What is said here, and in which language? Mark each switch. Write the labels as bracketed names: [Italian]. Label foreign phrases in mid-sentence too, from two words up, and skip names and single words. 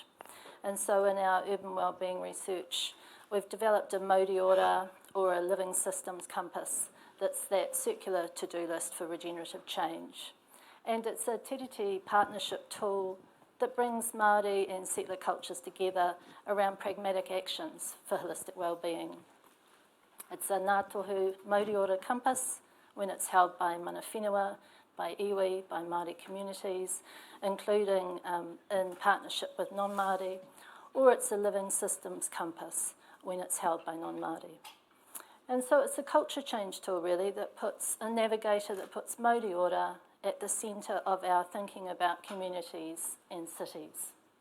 [English] And so in our urban wellbeing research, we've developed a Whakaora, or a living systems compass, that's that circular to-do list for regenerative change. And it's a tiriti partnership tool that brings Māori and settler cultures together around pragmatic actions for holistic wellbeing. It's a Ngā Tohu Whakaora compass when it's held by [Māori] mana whenua, [English] by iwi, by Māori communities, including in partnership with non-Māori, or it's a living systems compass when it's held by non-Māori. And so it's a culture change tool, really, that puts a navigator that puts Whakaora at the centre of our thinking about communities and cities.